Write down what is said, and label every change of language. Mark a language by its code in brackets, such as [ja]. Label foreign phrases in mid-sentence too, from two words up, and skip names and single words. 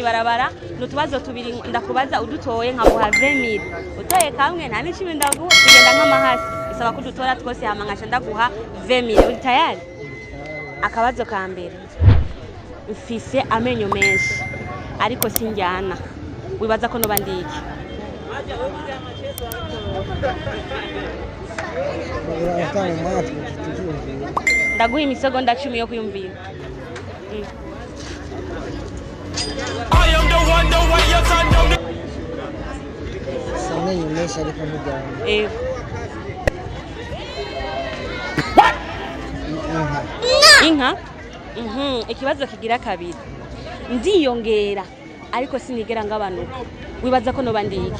[rn] mwibarabara n'utubazo tubiri ndakubaza udutoye nkaguha 20,000 utoye kamwe nta n'icumi ndaguha kugenda nk'amahasi bisaba ko dutora twose hamangasha ndaguha 20,000 uri tayari akabazo ka mbere mfise amenyo menshi ariko sinjyana wibaza ko noba ndiki ndaguha imisegonda 10 yo kuyumvira [en] I am the one, the way your son don't [rn] Amenyo menshi ariko ntijyana. Inka? Ikibazo kigira kabiri. Ndiyongera ariko sinigera ngabanuka. Wibaza ko noba ndiki?